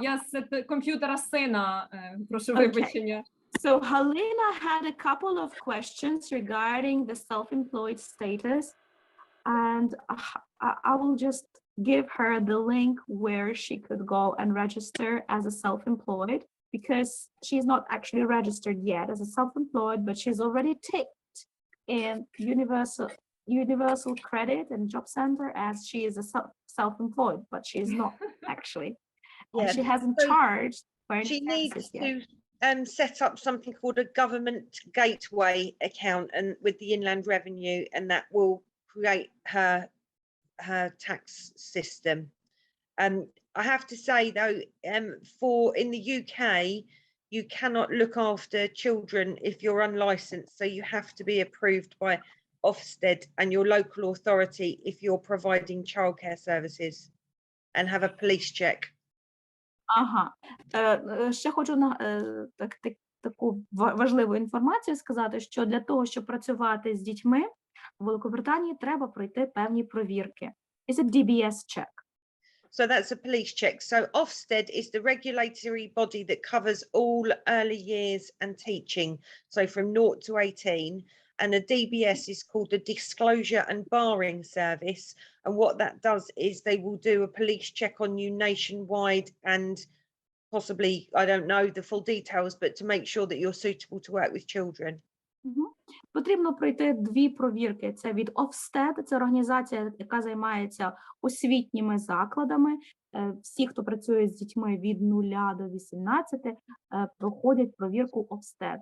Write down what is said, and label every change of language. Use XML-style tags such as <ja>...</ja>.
<uk>Я з комп'ютера сина, прошу вибачення.</uk> <en>So Halina had a couple of questions regarding the self-employed status, and I will just give her the link where she could go and register as a self-employed, because she's not actually registered yet as a self-employed, but she's already ticked in Universal Credit and Job Center as she is a self-employed, but she is not actually. And she hasn't charged for any taxes yet. She needs to set up something called a government gateway account and with the Inland Revenue, and that will create her tax system. I have to say though, in the UK, you cannot look after children if you're unlicensed, so you have to be approved by Ofsted and your local authority if you're providing childcare services, and have a police check. Ага.</en> <uk>Ще хочу таку важливу інформацію сказати, що для того, щоб працювати з дітьми в Великобританії, треба пройти певні провірки.</uk> <en>It's a DBS check. So that's a police check. So Ofsted is the regulatory body that covers all early years and teaching, so from 0 to 18. And a DBS is called the Disclosure and Barring Service. And what that does is they will do a police check on you nationwide and possibly, I don't know the full details, but to make sure that you're suitable to work with children.</en> <uk>Потрібно пройти 2 провірки. Це від Ofsted, це організація, яка займається освітніми закладами. Всі, хто працює з дітьми від 0 до 18, проходять провірку Ofsted.</uk>